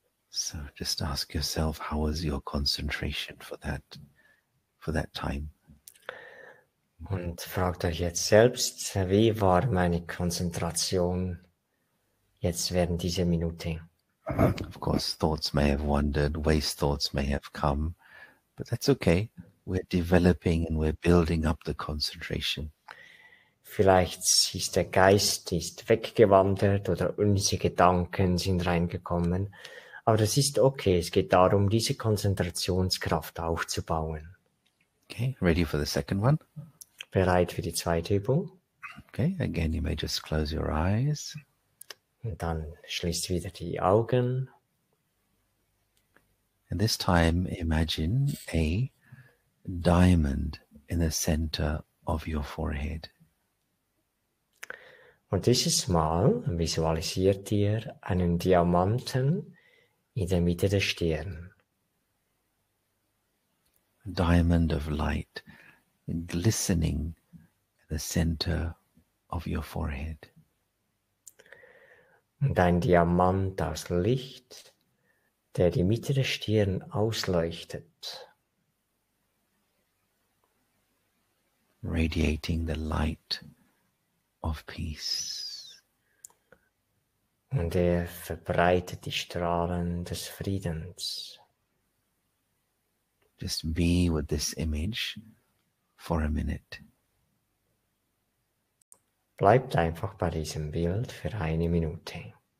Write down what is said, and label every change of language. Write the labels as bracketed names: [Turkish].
[English] So just ask yourself, how was your concentration for that time? [German] Und fragt euch jetzt selbst, wie war meine Konzentration jetzt während dieser Minute? [English] Of course, thoughts may have wandered, waste thoughts may have come, but that's okay. We're developing and we're building up the concentration. [German] Vielleicht ist der Geist weggewandert oder unsere Gedanken sind reingekommen. Aber das ist okay. Es geht darum, diese Konzentrationskraft aufzubauen. [English] Okay, ready for the second one? [German] Bereit für die zweite Übung? [English] Okay, again, you may just close your eyes. [German] Und dann schließt wieder die Augen. [English] And this time, imagine a diamond in the center of your forehead. [German] Und dieses Mal visualisiert ihr einen Diamanten in der Mitte der Stirn. [English] A diamond of light glistening in the center of your forehead. [German] Und ein Diamant aus Licht, der die Mitte der Stirn ausleuchtet. [English] Radiating the light of peace. [German] Und er verbreitet die Strahlen des Friedens. [English] Just be with this image for a minute. [German] Bleibt einfach bei diesem Bild für 1 Minute.